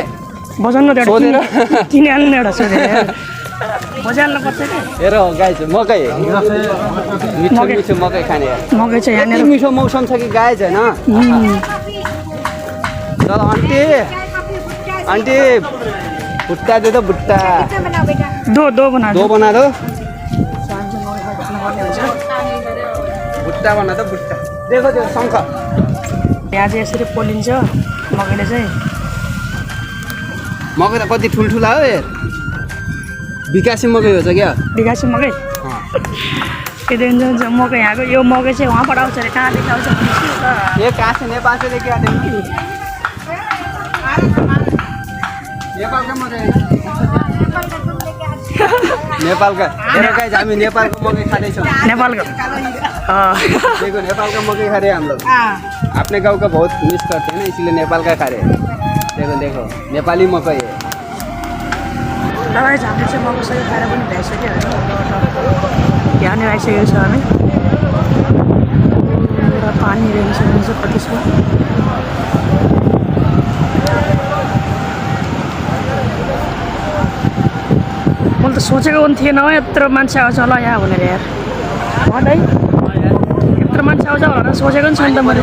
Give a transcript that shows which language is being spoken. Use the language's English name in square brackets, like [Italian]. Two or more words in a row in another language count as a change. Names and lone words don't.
[Nepali] बजाउनु त सोधेर? किनिहाल्नु एउटा सोधेर यार बजाल्नु पर्छ क्या हेर गाई छ मकै मिठो मिठो मकै खाने यार मकै चाहिँ यति यहाँनिर मिठो मौसम छ कि गाई छैन चल आन्टी आन्टी [Hindi] भुट्टा दे दो भुट्टा दो बना दो बना दो [Nepali] साँझ मकै खानुपर्ने हुन्छ [Hindi] भुट्टा बना दो भुट्टा देखो [Nepali] त्यो शङ्ख यहाँ चाहिँ यसरी पोलिन्छ मकैले चाहिँ मकै त कति ठुल्ठुला हो यार विकासी मकै हो क्या विकासी मकै त्यो हुन्छ मकै यहाँको यो मकै चाहिँ उहाँबाट आउँछ अरे कहाँदेखि आउँछ भनेपछि त [Hindi] ये कहाँ से नेपाल से लेके आते हैं नेपाल का मकै नेपाल का [Nepali] हेर गाइस हामी नेपालको मकै खाँदैछौँ नेपालको [Hindi] देखो नेपाल का मकै खा रहे हैं हम लोग अपने गांव का बहुत मिस करते हैं ना इसीलिए नेपाल का खा रहे हैं देखो देखो नेपाली मकै है [Nepali] तपाईँ हामीले चाहिँ मकै सबै खाएर पनि भ्याइसक्यो होइन यहाँनिर आइसकेको छ हामी र पानी रेन्छ कति छ मैले त सोचेको पनि थिएन हो यत्रो मान्छे आउँछ होला यहाँ भनेर यार है यत्रो मान्छे आउँछ भनेर सोचेको पनि छैन त मैले